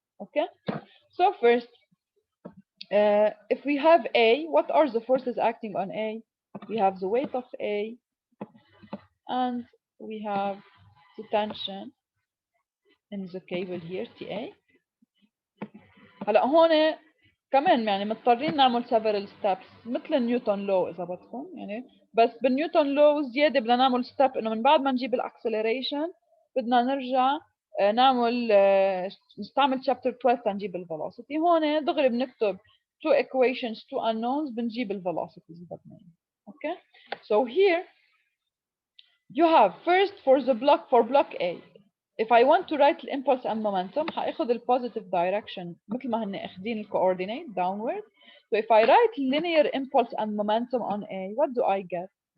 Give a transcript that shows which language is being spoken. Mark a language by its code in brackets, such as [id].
[en] Okay, so first if we have A, what are the forces acting on A? We have the weight of A and we have the tension in the cable here TA. [ar] هلا هون كمان يعني مضطرين نعمل several steps مثل نيوتن لو اذا بدكم يعني، بس بالنيوتن لو زياده بدنا نعمل step انه من بعد ما نجيب الاكسلريشن بدنا نرجع نعمل نستعمل chapter 12 تنجيب الفيلوسيتي. هون دغري بنكتب two equations two unknowns بنجيب الفيلوسيتي اذا بدنا. [en] Okay, so here you have first for block A. If I want to write the impulse and momentum, هاخذ positive direction مثل ما هن اخذين coordinate downward. So if I write linear impulse and momentum on A, what do I get?